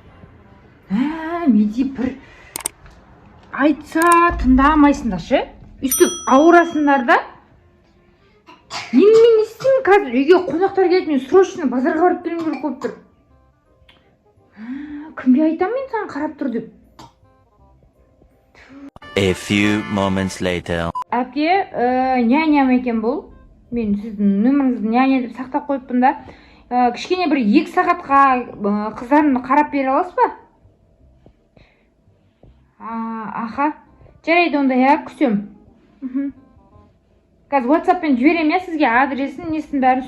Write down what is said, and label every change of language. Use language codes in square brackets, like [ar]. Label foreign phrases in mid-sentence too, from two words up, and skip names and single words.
[kk] Меди бір айтса тыңдамайсыңдар ше? Үстіп ауырасыңдар да? Мен не істеймін қазір? Үйге қонақтар келді, мен срочно базарға барып келем керек болып тұр. Кімге айтамын мен саған қарап тұр деп? [en] A few moments later. [kk] Әпке, няням екен бұл. Мен сіздің нөміріңізді няня деп сақтап қойыппын да. Кішкене бір 2 сағатқа қыздарымды қарап бере аласыз ба? Аха. Жарайды онда, күсем. Қазір WhatsApp-пен жіберем сізге адресін, несін бәрін.